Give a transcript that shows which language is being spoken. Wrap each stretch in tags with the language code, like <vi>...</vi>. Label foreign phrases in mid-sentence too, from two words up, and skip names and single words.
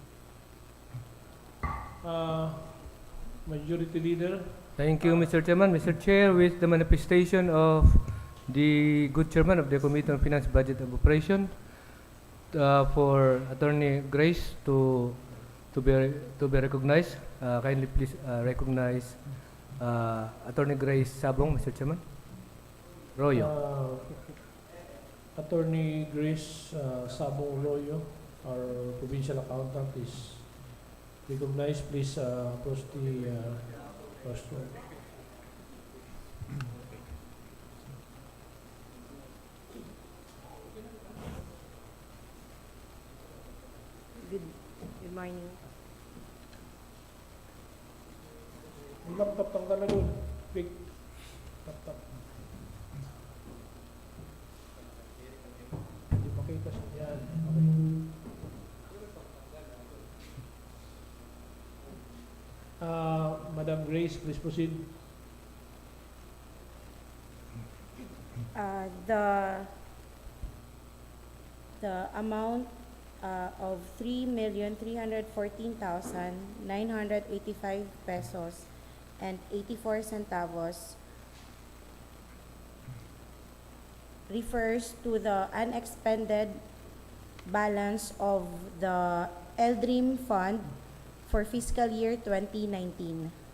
<en>Majority Leader. Thank you, Mr. Chairman. Mr. Chair, with the manifestation of the good chairman of the Committee on Finance, Budget and Operation, for Attorney Grace to be recognized, kindly please recognize Attorney Grace Sabong, Mr. Chairman. Royo. Attorney Grace Sabong Royo, our provincial accountant, is recognized. Please approach the rostrum. Good morning.</en> <tl>Yung laptop tanggal na doon.</tl> <en>Big laptop.</en> <tl>Hindi makita siya. Yan. Okay.</tl> <en>Madam Grace, please proceed. The amount of 3,314,985 pesos and 84 centavos refers to the unexpended balance of the LDRIM Fund for fiscal year 2019.</en>